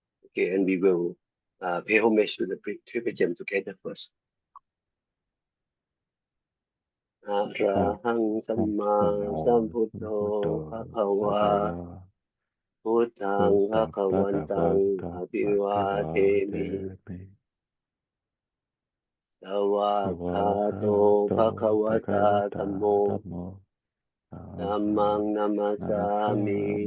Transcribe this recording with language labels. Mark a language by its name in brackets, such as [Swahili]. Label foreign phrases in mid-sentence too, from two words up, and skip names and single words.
[English] Okay, and we will pay homage to the triple gem together first. [Pali] Arahang Samma Sambuddho Bhagava Buddhang Bhagavantang Abhivademi Sawakkato Bhagavata Dhammo Dhammang Namasami